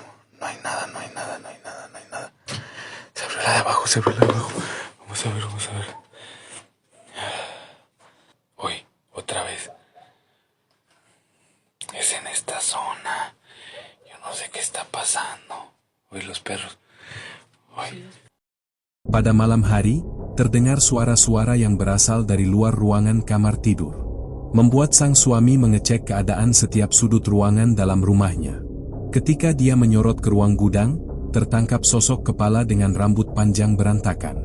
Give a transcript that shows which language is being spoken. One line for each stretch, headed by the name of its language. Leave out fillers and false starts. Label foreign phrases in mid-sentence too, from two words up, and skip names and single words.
Spanish: No hay nada, no hay nada, no hay nada, no hay nada. Se abrió la de abajo, se abrió la de abajo. Vamos a ver, vamos a ver. Uy, otra vez. Es en esta zona. Yo no sé qué está pasando. Uy, los perros. Uy.
Indonesian: Pada malam hari, terdengar suara-suara yang berasal dari luar ruangan kamar tidur. Membuat sang suami mengecek keadaan setiap sudut ruangan dalam rumahnya. Ketika dia menyorot ke ruang gudang, tertangkap sosok kepala dengan rambut panjang berantakan.